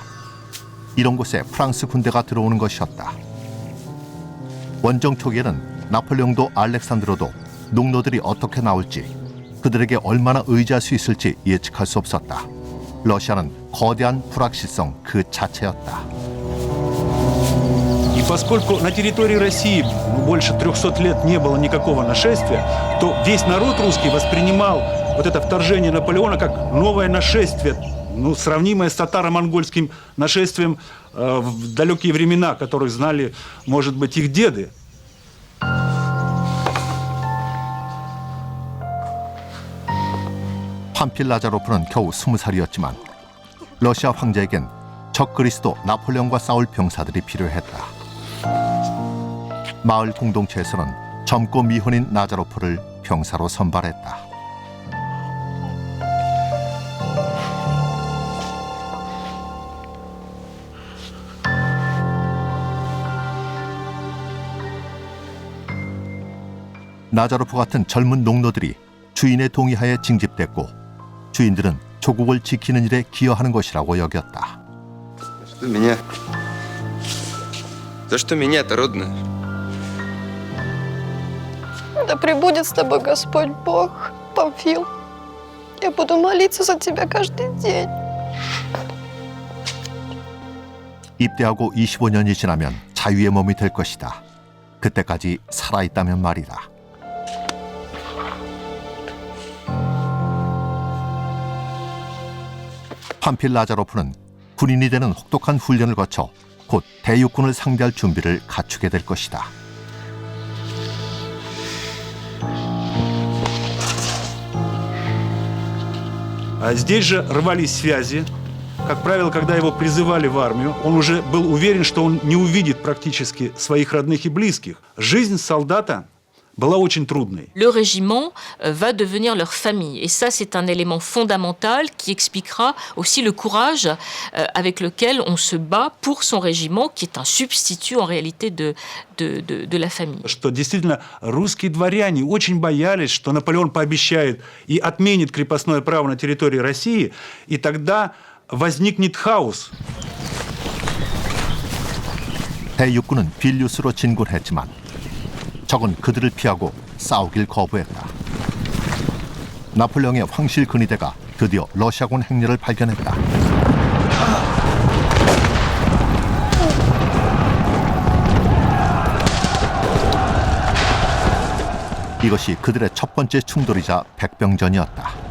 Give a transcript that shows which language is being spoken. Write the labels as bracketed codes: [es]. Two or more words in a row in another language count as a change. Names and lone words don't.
[ko] 이런 곳에 프랑스 군대가 들어오는 것이었다. 원정 초기에는 나폴레옹도 알렉산드로도 농노들이 어떻게 나올지, 그들에게 얼마나 의지할 수 있을지 예측할 수 없었다. 러시아는 거대한 불확실성 그 자체였다. [ru] И поскольку на территории России больше 300 лет не было никакого нашествия, то весь народ русский воспринимал вот это вторжение Наполеона как новое нашествие, сравнимое с татаро-монгольским нашествием в далекие времена, которых знали, может быть, их деды. [ko] 판필 라자로프는 겨우 20살이었지만 러시아 황제에겐 적그리스도 나폴레옹과 싸울 병사들이 필요했다. 마을 공동체에서는 젊고 미혼인 나자로프를 병사로 선발했다. 나자로프 같은 젊은 농노들이 주인의 동의하에 징집됐고 주인들은 조국을 지키는 일에 기여하는 것이라고 여겼다. [ru] За что меня-то, родная? Да пребудет с тобой Господь Бог, Памфил. Я буду молиться за тебя каждый день. [ko] 입대하고 25년이 지나면 자유의 몸이 될 것이다. 그때까지 살아있다면 말이다. 판필 라자로프는 군인이 되는 혹독한 훈련을 거쳐 곧 대육군을 상대할 준비를 갖추게 될 것이다. [ru] А здесь же рвались связи. Как правило, когда его призывали в армию, он уже был уверен, что он не увидит практически своих родных и близких. Жизнь солдата была очень трудной. [fr] Le régiment va devenir leur famille. Et ça, c'est un élément fondamental qui expliquera aussi le courage avec lequel on se bat pour son régiment, qui est un substitut en réalité de la famille. [ru] Что действительно русские дворяне очень боялись, что Наполеон пообещает и отменит крепостное право на территории России, и тогда возникнет хаос. [ko] 대육군은 빌뉴스로 진군했지만 적은 그들을 피하고 싸우길 거부했다. 나폴레옹의 황실 근위대가 드디어 러시아군 행렬을 발견했다. 이것이 그들의 첫 번째 충돌이자 백병전이었다.